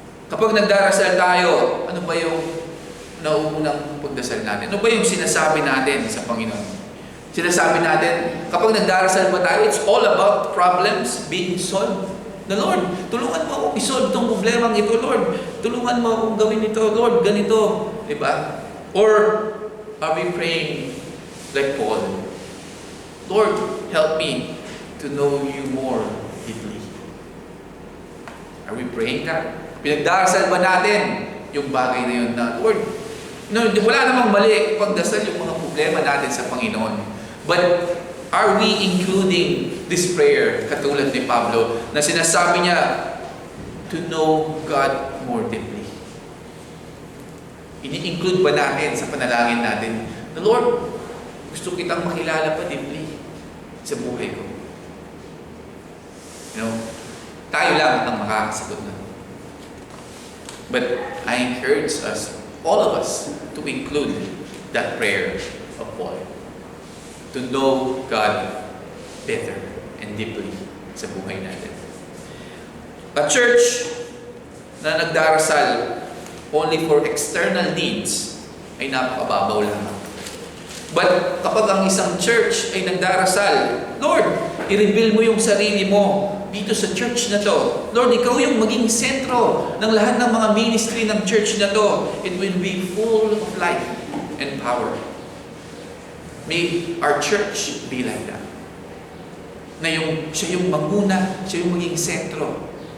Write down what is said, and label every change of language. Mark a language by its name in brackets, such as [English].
[Filipino] Kapag nagdarasal tayo, ano ba yung nauunang pagdasal natin? Ano ba yung sinasabi natin sa Panginoon? Sinasabi natin, kapag nagdarasal ba tayo, [English] it's all about problems being solved. The Lord, [Filipino] tulungan mo akong isolve itong problemang ito, Lord. Tulungan mo akong gawin ito, Lord, ganito. Diba? [English] Or are we praying like Paul? Lord, help me to know you more deeply. Are we praying that? [Filipino] Pinagdarasal ba natin yung bagay na yun na, Lord, wala namang mali pagdasal yung mga problema natin sa Panginoon. But [English] Are we including this prayer, [Filipino] katulad ni Pablo, na sinasabi niya, [English] to know God more deeply? [Filipino] Ini-include ba natin sa panalangin natin, the Lord, gusto kitang makilala pa deeply sa buhay ko? Tayo lang ang makakasagot na. [English] But I encourage us, all of us, to include that prayer of Paul. To know God better and deeply [Filipino] sa buhay natin. A church na nagdarasal [English] only for external needs [Filipino] ay napakababaw lamang. But kapag ang isang church ay nagdarasal, Lord, i-reveal mo yung sarili mo dito sa church na to. Lord, ikaw yung maging sentro ng lahat ng mga ministry ng church na to. [English] It will be full of life and power. May our church be like that. [Filipino] Na siya yung manguna, siya yung maging sentro.